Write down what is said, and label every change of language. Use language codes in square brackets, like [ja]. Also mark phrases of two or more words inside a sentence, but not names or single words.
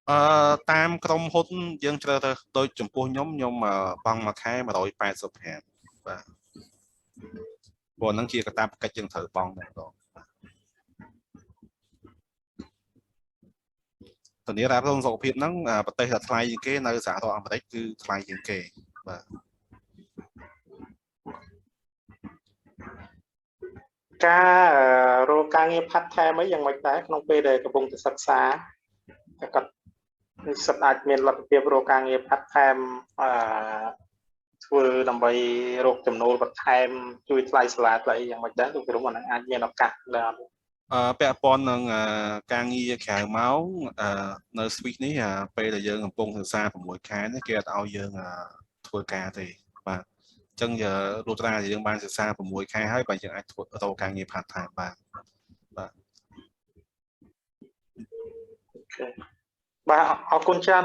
[km] តាមក្រុមហ៊ុនយើងជ្រើសរើសដូចចំពោះខ្ញុំបង់មួយខែ185បាទព្រោះហ្នឹងជាកាតព្វកិច្ចយើងត្រូវបង់តែម្ដងធានារ៉ាប់រងសុខភាពហ្នឹងប្រទេសដែលថ្លៃជាងគេនៅសហរដ្ឋអាមេរិកគឺថ្លៃជាងគេបាទ ការរកការងារ [en] part time [km] អីយ៉ាងម៉េចដែរក្នុងពេលដែលកំពុងតែសិក្សាគាត់និស្សិតអាចមានលទ្ធភាពរកការងារ [en] part time [km] ធ្វើដើម្បីរកចំណូលបន្ថែមជួយថ្លៃសាលាថ្លៃយ៉ាងម៉េចដែរលោកគ្រូអានឹងអាចមានឱកាសដែរ ពាក់ព័ន្ធនឹងការងារក្រៅម៉ោងនៅ Swiss នេះពេលដែលយើងកំពុងសិក្សា6ខែនេះគេអត់ឲ្យយើងធ្វើការទេបាទអញ្ចឹងលុះត្រាយើងបានសិក្សា6ខែហើយបាទយើងអាចធ្វើរកការងារ [en] part time [km] បាទ អូខេបាទអរគុណច្រើន